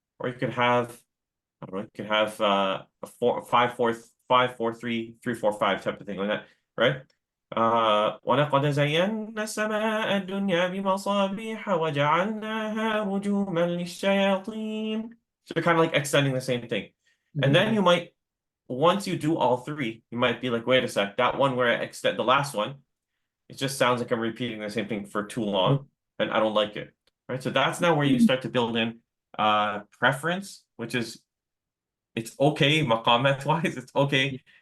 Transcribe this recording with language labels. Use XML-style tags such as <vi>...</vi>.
<en>Or you could have, I don't know, you could have a 4 5 4 5 4 3 3 4 5 type of thing like that, right?</en> <ar>ولقد زينا السماء الدنيا بمصابيح وجعلناها رجوما للشياطين.</ar> <en>So you're kind of like extending the same thing. And then Yeah. you might, once you do all three, you might be like, wait a sec, that one where I extend the last one, it just sounds like I'm repeating the same thing for too long, and I don't like it. Right. So that's now where you start to build in preference, which is it's okay maqamat wise, it's okay</en>